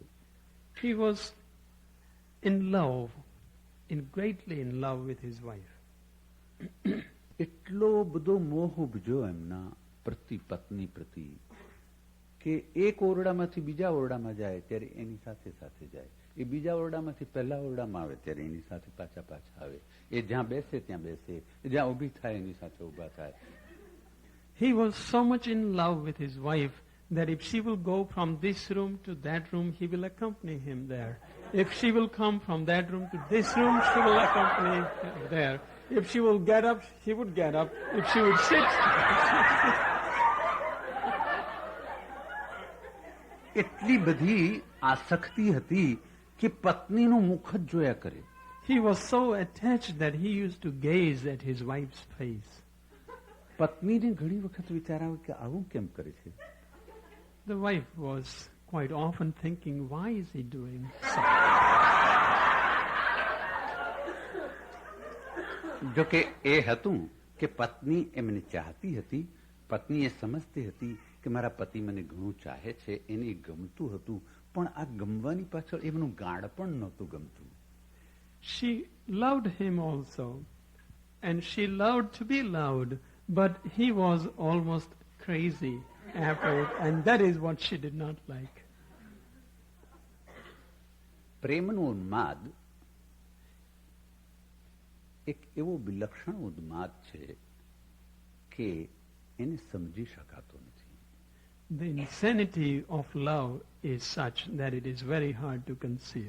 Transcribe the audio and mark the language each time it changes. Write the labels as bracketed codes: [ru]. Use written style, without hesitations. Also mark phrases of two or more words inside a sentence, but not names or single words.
[en] He was greatly in love with his wife. [gu] એટલો બધો મોહ ઉપજ્યો એમના પ્રતિ પત્ની પ્રતિ કે એક ઓરડામાંથી બીજા ઓરડામાં જાય ત્યારે એની સાથે સાથે જાય. એ બીજા ઓરડામાંથી પહેલા ઓરડામાં આવે ત્યારે એની સાથે પાછા આવે. એ જ્યાં બેસે ત્યાં બેસે, જ્યાં ઊભી થાય એની સાથે ઊભા થાય. [en] He was so much in love with his wife that if she will go from this room to that room, he will accompany him there. If she will come from that room to this room, she will accompany him there. If she will get up, he would get up. If she would sit, [gu] એટલી બધી આસક્તિ હતી કે પત્નીનું મુખ જ જોયા કરે. [en] He was so attached that he used to gaze at his wife's face. [gu] પત્નીને ઘણી વખત વિચાર આવે કે આવું કેમ કરે છે. [en] The wife was quite often thinking, why is he doing so? [gu] જો કે એ હતું કે પત્ની એમને ચાહતી હતી, પત્ની એ સમજતી હતી કે મારા પતિ મને ઘણું ચાહે છે, એને ગમતું હતું, પણ આ ગમવાની પાછળ એમનું ગાઢ પણ નહોતું ગમતું. [en] She loved him also, and she loved to be loved, but he was almost crazy after it, and that is what she did not like. [gu] પ્રેમનો ઉન્માદ એક એવો વિલક્ષણ ઉન્માદ છે કે એને સમજી શકાતો નથી. [en] The insanity of love is such that it is very hard to conceive.